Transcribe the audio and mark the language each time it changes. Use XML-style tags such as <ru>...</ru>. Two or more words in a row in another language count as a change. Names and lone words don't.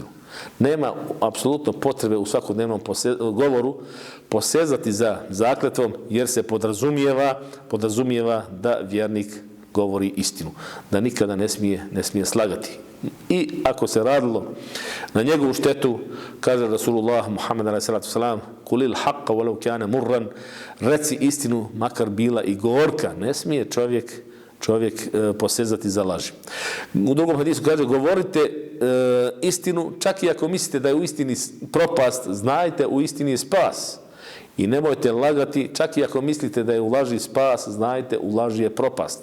<bs>Nema apsolutno potrebe u svakodnevnom govoru posezati za zakletvom, jer se podrazumijeva da vjernik govori istinu, da nikada ne smije slagati. I ako se radilo na njegovu štetu, kaže Rasulullah Muhammed</bs> <ar>عليه الصلاة والسلام: "قل الحق ولو كان مرا."</ar> <bs>Reci istinu makar bila i gorka. Ne smije čovjek posezati za laži. U drugom hadisu kaže: govorite istinu čak i ako mislite da je u istini propast, znajte u istini je spas. I nemojte lagati čak i ako mislite da je u laži spas, znajte u laži je propast.</bs>